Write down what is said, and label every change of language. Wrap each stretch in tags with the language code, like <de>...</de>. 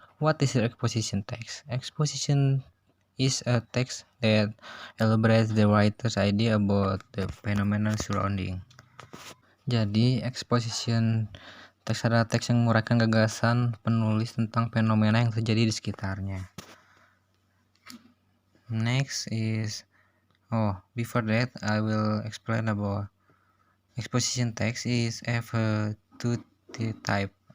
<en>What is the exposition text? Exposition is a text that elaborates the writer's idea about the phenomenon surrounding.</en> <id>Jadi, exposition text adalah teks yang menguraikan gagasan penulis tentang fenomena yang terjadi di sekitarnya.</id> <en>Next is before that I will explain about exposition text is have two type.</en>